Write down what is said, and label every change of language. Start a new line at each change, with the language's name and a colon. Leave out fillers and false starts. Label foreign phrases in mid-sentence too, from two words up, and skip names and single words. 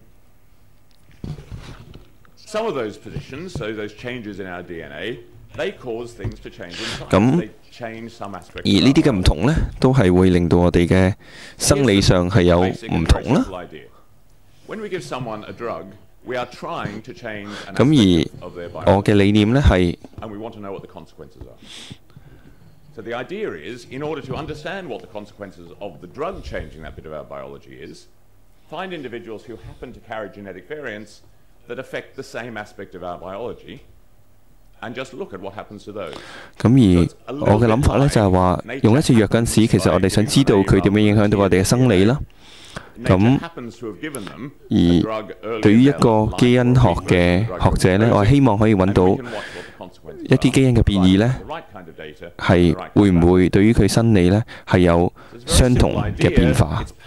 Cantonese: 咁而呢啲嘅唔同呢，都係會令到我哋嘅生理上係有唔同啦。咁而我嘅理念呢係
English: ，So the idea is, in order to understand what the consequences of the drug changing that bit of our biology is, find individuals who happen to carry genetic variants that affect the same aspect of our biology, and just look at what happens to those.
Cantonese: 咁而我嘅諗法呢就係話，用一次藥嗰陣時，其實我哋想知道佢點樣影響到我哋嘅生理啦。咁而對於一個基因學嘅學者呢，我係希望可以揾到一啲基因嘅變異呢，係會唔會對於佢生理呢係有相同嘅變化？